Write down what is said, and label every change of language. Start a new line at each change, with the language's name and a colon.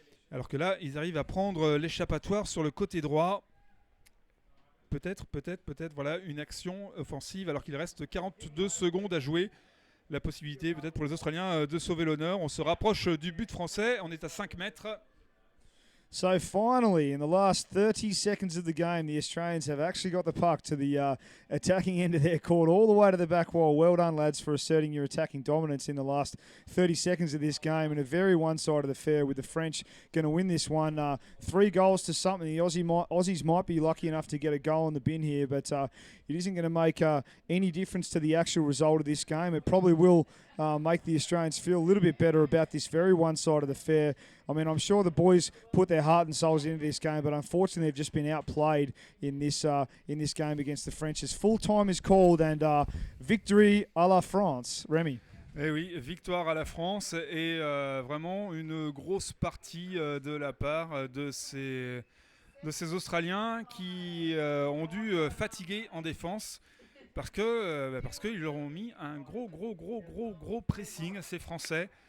French: Alors que là, ils arrivent à prendre l'échappatoire sur le côté droit. Peut-être, voilà, une action offensive alors qu'il reste 42 secondes à jouer. La possibilité peut-être pour les Australiens de sauver l'honneur. On se rapproche du but français, on est à 5 mètres.
English: So finally, in the last 30 seconds of the game, the Australians have actually got the puck to the attacking end of their court, all the way to the back wall. Well done, lads, for asserting your attacking dominance in the last 30 seconds of this game. And a very one-sided affair with the French going to win this one. 3 goals to something. The Aussies might be lucky enough to get a goal in the bin here, but it isn't going to make any difference to the actual result of this game. It probably will make the Australians feel a little bit better about this very one-sided affair. I mean, I'm sure the boys put their heart and souls into this game, but unfortunately they've just been outplayed in this game against the French. As full time is called and victory
French: à la France.
English: Remy.
French: Eh oui, victoire à la France et vraiment une grosse partie de la part de ces Australiens qui ont dû fatiguer en défense parce qu'ils leur ont mis un gros pressing, ces Français.